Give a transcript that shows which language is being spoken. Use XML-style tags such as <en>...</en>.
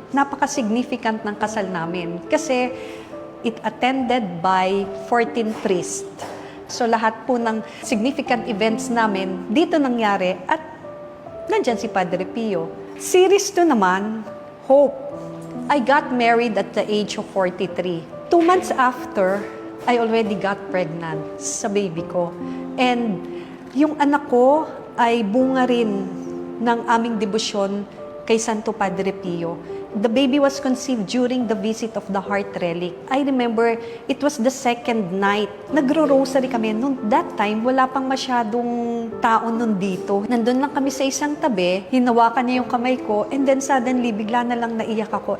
<tl>Napaka-significant ng kasal namin kasi</tl> <en>it attended by 14 priests.</en> <tl>So lahat po ng significant events namin dito nangyari at nandyan si Padre Pio.</tl> <en>Series 2 naman, Hope. I got married at the age of 43. 2 months after, I already got pregnant</en> <tl>sa baby ko. And yung anak ko ay bunga rin ng aming debosyon kay Santo Padre Pio.</tl> <en>The baby was conceived during the visit of the heart relic. I remember, it was the second night.</en> <tl>Nagro-rosary kami. Noon,</tl> <en>that time,</en> <tl>wala pang masyadong tao nun dito. Nandun lang kami sa isang tabi, hinawakan niya yung kamay ko,</tl> <en>and then suddenly,</en> <tl>bigla na lang naiyak ako.</tl>